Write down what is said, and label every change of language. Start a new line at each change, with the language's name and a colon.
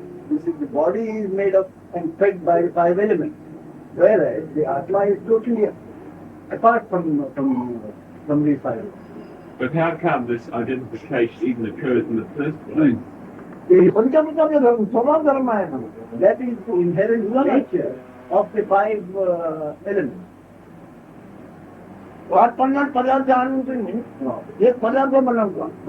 English: This is the body is made of and fed by 5 elements, whereas the Atma is totally apart from these 5 elements. But how come this identification even occurs in the first place?
Marathi: पंचभूताचे धर्म स्वभाव धर्म आहे ना.
English: That is the inherent nature of the 5 elements.
Marathi: 50 पदार्थ आणून तुम्ही एक पदार्थ बनवतो.